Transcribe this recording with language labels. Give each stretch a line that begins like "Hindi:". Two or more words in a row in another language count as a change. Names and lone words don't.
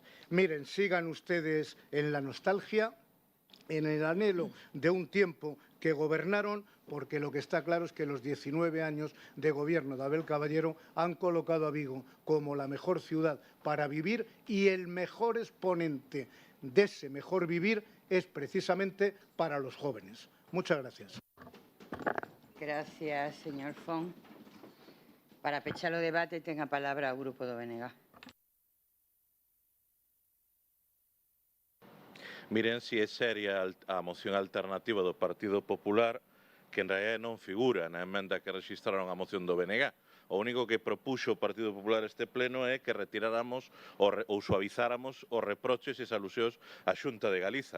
Spanish: Miren, sigan ustedes en la nostalgia, en el anhelo de un tiempo que gobernaron, porque lo que está claro es que los 19 años de gobierno de Abel Caballero han colocado a Vigo como la mejor ciudad para vivir, y el mejor exponente de ese mejor vivir es precisamente para los jóvenes. Muchas gracias. Gracias, señor Font.
Galician: Para pechar o debate, ten a palabra o Grupo do BNG. Miren se é seria a moción alternativa do Partido Popular, que en realidad non figura na emenda que registraron a moción do BNG. O único que propuxo o Partido Popular este pleno é que retiráramos ou suavizáramos os reproches e as alusións á Xunta de Galiza.